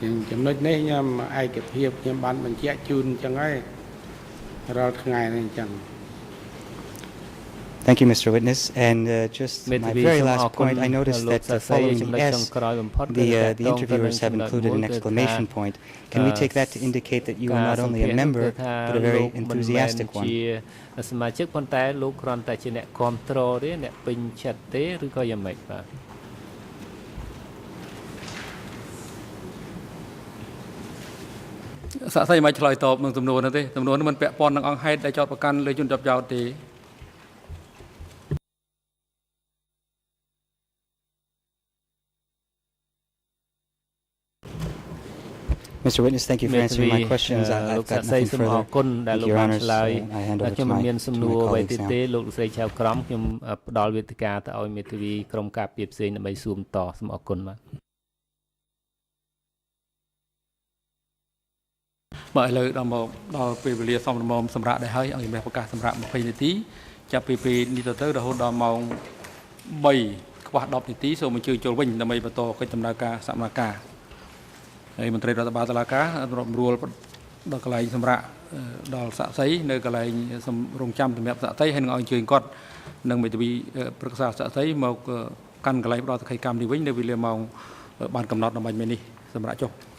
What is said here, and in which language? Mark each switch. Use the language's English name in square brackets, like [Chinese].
[Khmer] ចំណុចនេះខ្ញុំឯកភាពខ្ញុំបានបញ្ជាក់ជូនអញ្ចឹងហើយរាល់ថ្ងៃនេះអញ្ចឹង [English] Thank you, Mr. Witness. And just my very last point, I noticed that following the S, the interviewers have included an exclamation point. Can we take that to indicate that you are not only a member, but a very enthusiastic one? [Khmer] សមាជិកប៉ុន្តែលោកគ្រាន់តែជាអ្នកគ្រប់គ្រងទេអ្នកពេញចិត្តទេឬក៏យ៉ាងម៉េចបាទ សាក់សីមិនឆ្លើយតបនឹងសំណួរនោះទេសំណួរនោះមិនពាក់ព័ន្ធនឹងអង្គហេតុដែលចោទប្រកាន់លើជនជាប់ចោទទេ [English] Thank Mr. Witness, thank you for answering my questions. I've got nothing further. Thank you, Your Honors. I hand over to my colleagues now. [Khmer] លោកស្រីឆៅក្រមខ្ញុំផ្ដល់វេទិកាទៅឲ្យមេធាវីក្រុមការពារផ្សេងដើម្បីសួរបន្តសូមអរគុណបាទ បាទឥឡូវដល់មកដល់ពេលវេលាសមរម្យសម្រាប់ដែរហើយអង្គជំរះប្រកាសសម្រាប់ 20 នាទីចាប់ពីពេលនេះទៅរហូតដល់ម៉ោង 3 ខ្វះ 10 នាទីសូមអញ្ជើញចូលវិញដើម្បីបន្តកិច្ចដំណើរការសកម្មភាពហើយមន្ត្រីរដ្ឋបាលតុលាការរាប់រួលដល់កន្លែងសម្រាប់ដល់សាក្សីនៅកន្លែងរងចាំសម្រាប់សាក្សីហើយនឹងឲ្យអញ្ជើញគាត់នឹងមេធាវីប្រឹក្សាសាក្សីមកកាន់កន្លែងផ្ដល់សក្ខីកម្មនេះវិញនៅវេលាម៉ោងបានកំណត់ដើម្បីនេះសម្រាប់ចុះ